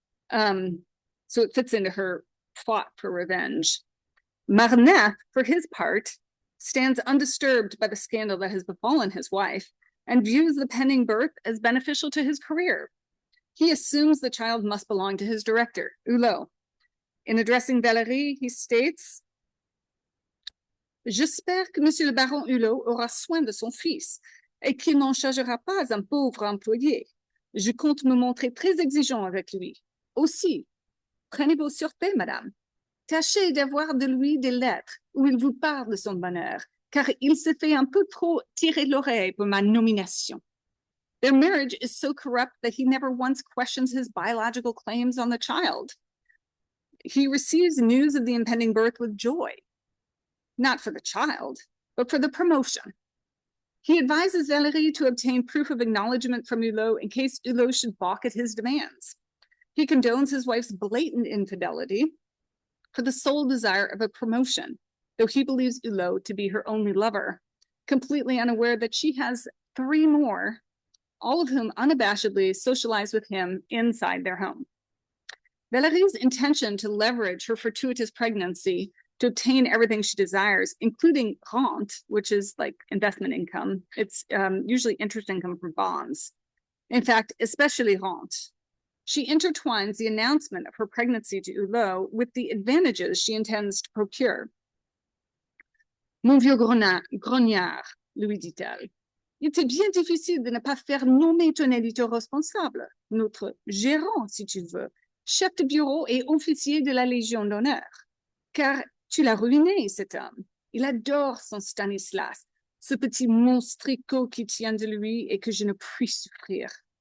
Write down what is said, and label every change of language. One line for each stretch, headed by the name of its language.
English: So it fits into her plot for revenge. Marneffe, for his part, stands undisturbed by the scandal that has befallen his wife and views the pending birth as beneficial to his career. He assumes the child must belong to his director, Hulot. In addressing Valérie, he states,
French: J'espère que Monsieur le Baron Hulot aura soin de son fils et qu'il n'en chargera pas un pauvre employé. Je compte me montrer très exigeant avec lui. Aussi, prenez vos sûretés, madame. Tâchez d'avoir de lui des lettres où il vous parle de son bonheur, car il se fait un peu trop tirer l'oreille pour ma nomination.
English: Their marriage is so corrupt that he never once questions his biological claims on the child. He receives news of the impending birth with joy, not for the child, but for the promotion. He advises Valérie to obtain proof of acknowledgement from Hulot in case Hulot should balk at his demands. He condones his wife's blatant infidelity for the sole desire of a promotion, though he believes Hulot to be her only lover, completely unaware that she has 3 more, all of whom unabashedly socialize with him inside their home. Valérie's intention to leverage her fortuitous pregnancy to obtain everything she desires, including rente, which is like investment income. It's usually interest income from bonds. In fact, especially rente. She intertwines the announcement of her pregnancy to Hulot with the advantages she intends to procure.
French: Mon vieux grognard, lui dit-elle, il était bien difficile de ne pas faire nommer ton éditeur responsable, notre gérant, si tu veux, chef de bureau et officier de la Légion d'honneur. Car tu l'as ruiné, cet homme. Il adore son Stanislas, ce petit monstrico qui tient de lui et que je ne puis souffrir.